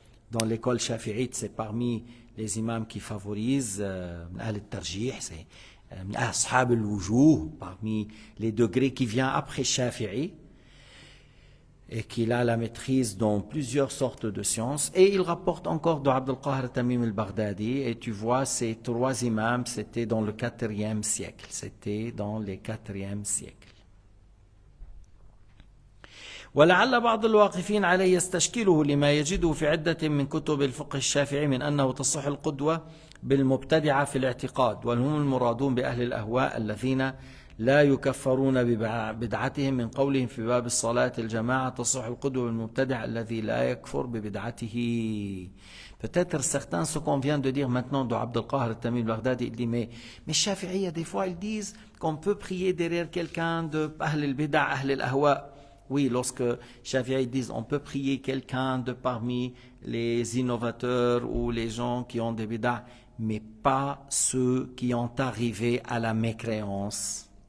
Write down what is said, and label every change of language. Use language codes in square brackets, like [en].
[fr] Dans l'école shafi'ite, c'est parmi les imams qui favorisent al-tarjih, c'est ashab al-wujuh, parmi les degrés qui viennent après Shafi'i, et qu'il a la maîtrise dans plusieurs sortes de sciences. Et il rapporte encore de Abdul Qahir Tamim al-Baghdadi, et tu vois, ces trois imams, c'était dans le 4e siècle. C'était dans les 4e siècle. [ar] ولعل بعض الواقفين عليه يستشكله لما يجده في عدة من كتب الفقه الشافعي من أنه تصح القدوة بالمبتدعة في الاعتقاد وهم المرادون بأهل الأهواء الذين لا يكفرون ببدعتهم من قولهم في باب الصلاة الجماعة تصح القدوة بالمبتدع الذي لا يكفر ببدعته. [fr] Peut-être certains, ce qu'on vient de dire maintenant de Abdul Qahir al-Tamim al-Baghdadi, il dit mais Shafi'iyya, des fois ils disent qu'on peut prier derrière quelqu'un de Ahl al-Bid'a, Ahl al-Ahwa. Oui, lorsque Shafi'i disent on peut prier quelqu'un de parmi les innovateurs ou les gens qui ont des bid'a, mais pas ceux qui ont arrivé à la mécréance.